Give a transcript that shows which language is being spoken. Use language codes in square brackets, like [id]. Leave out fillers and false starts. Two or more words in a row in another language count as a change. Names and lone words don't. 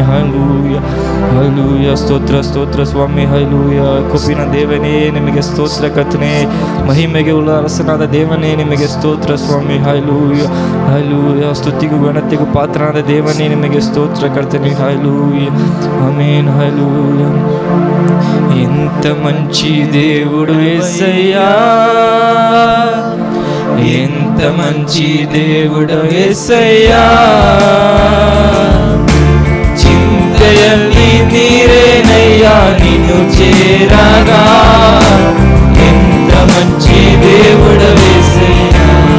[kn] ಹಲ್ಲೆಲೂಯಾ. ಹಲ್ಲೆಲೂಯಾ. ಸ್ತೋತ್ರ ಸ್ತೋತ್ರ ಸ್ವಾಮಿ. ಹಲ್ಲೆಲೂಯಾ. ಕೃಪಿನ ದೇವನೇ ನಿಮಗೆ ಸ್ತೋತ್ರ ಕರ್ತನೆ. ಮಹಿಮೆಗೆ ಉಳ್ಳ ಅರಸನಾದ ದೇವನೇ ನಿಮಗೆ ಸ್ತೋತ್ರ ಸ್ವಾಮಿ. ಹಲ್ಲೆಲೂಯಾ. ಹಲ್ಲೆಲೂಯಾ. ಸ್ತುತಿಗೂ ಗಣತೆಗೂ ಪಾತ್ರನಾದ ದೇವನೇ ನಿಮಗೆ ಸ್ತೋತ್ರ ಕರ್ತನೆ. ಹಲ್ಲೆಲೂಯಾ. ಆಮೆನ್. ಹಲ್ಲೆಲೂಯಾ. [te] ఎంత మంచి దేవుడు యేసయ్యా, ఎంత మంచి దేవుడు యేసయ్యా, చింతయల్లి నీరేనయ్యా నిన్ను చేరగా, ఎంత మంచి దేవుడు యేసయ్యా,